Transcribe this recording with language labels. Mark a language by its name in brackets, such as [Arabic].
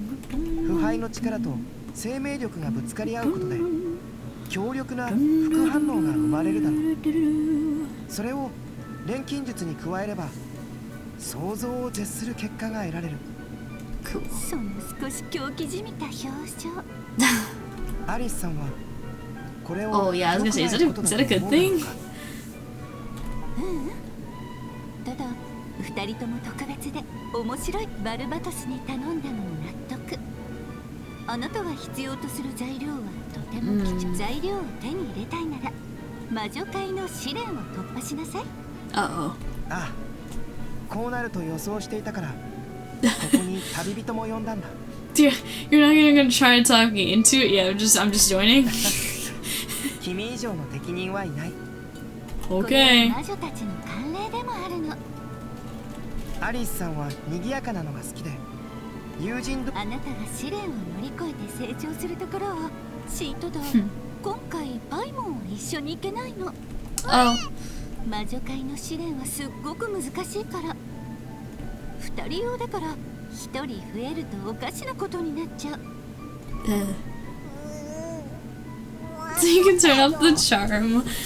[Japanese] 腐敗の力と生命力がぶつかり合うことで強力な副反応が生まれるだろう。それを錬金術に加えれば想像を絶する結果が得られる。その少し狂気じみた表情。アリスさんはこれを [English] Oh yeah, I was gonna say, is that a good thing? [Japanese] ただ二人とも特別で面白い。バルバトスに頼んだのも納得。あなたが必要とする材料はとても貴重。材料を手に入れたいなら魔女界の試練を突破しなさい。ああ、こうなると予想していたからここに旅人も呼んだんだ。 [English] Dude, you're not even gonna try to talk me into it. Yeah, I'm just joining. [Japanese] 君以上の適任はいない。 [English] Okay. [Japanese] 魔女たちの慣例でもあるの。アリスさんは賑やかなのが好きで友人あなたが試練を乗り越えて成長するところをシートだ。今回パイモンは一緒に行けないの。魔女界の試練はすっごく難しいから2人用だから1人増えるとおかしなことになっちゃう。 [English] So you can turn up the charm.